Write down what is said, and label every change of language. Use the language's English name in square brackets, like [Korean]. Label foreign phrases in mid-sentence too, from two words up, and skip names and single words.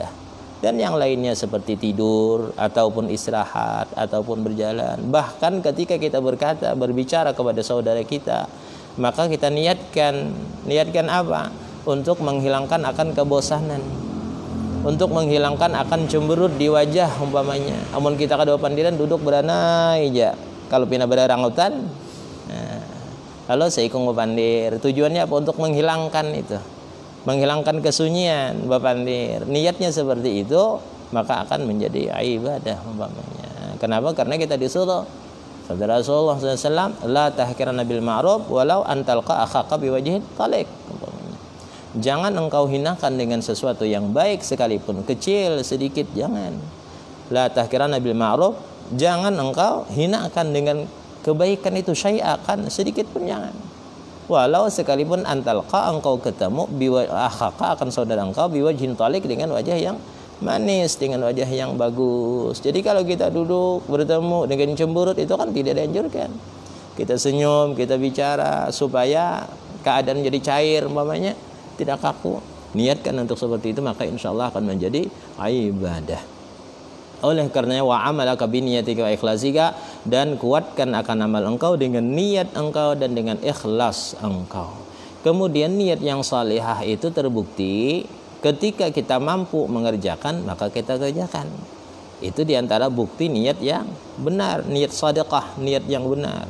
[Indonesian] Dan yang lainnya seperti tidur ataupun istirahat ataupun berjalan. Bahkan ketika kita berbicara kepada saudara kita, maka kita niatkan apa? Untuk menghilangkan akan kebosanan, untuk menghilangkan akan cemberut di wajah umpamanya. [Banjar] Amun kita kada pandiran duduk berana aja. Kalau pina berarang hutan, kalau seikung bapandir, [Indonesian] tujuannya apa? Untuk menghilangkan itu, menghilangkan kesunyian bapandir. Niatnya seperti itu, maka akan menjadi ibadah umpamanya. Kenapa? Karena kita disuruh sabda Rasulullah SAW, [Arabic] لا تحقرن بالمعروف ولو أن تلقى أخاك بوجه طلق. [Indonesian] Jangan engkau hinakan dengan sesuatu yang baik sekalipun kecil sedikit, jangan. [Arabic] لا تحقرن بالمعروف, [Indonesian] jangan engkau hinakan dengan kebaikan itu syai'akan sedikit pun jangan. Walau sekalipun antalqa engkau ketemu akhaka akan saudara engkau [Arabic] بوجه طلق [Indonesian] dengan wajah yang manis, dengan wajah yang bagus. Jadi kalau kita duduk bertemu dengan cemberut itu kan tidak dianjurkan. Kita senyum, kita bicara supaya keadaan jadi cair umpamanya, tidak kaku. Niatkan untuk seperti itu, maka insya Allah akan menjadi ibadah. Oleh karenanya [Arabic] وعملك بنيتك وإخلاصك, [Indonesian] dan kuatkan akan amal engkau dengan niat engkau dan dengan ikhlas engkau. Kemudian niat yang salihah itu terbukti ketika kita mampu mengerjakan, maka kita kerjakan. Itu diantara bukti niat yang benar, niat sedekah, niat yang benar.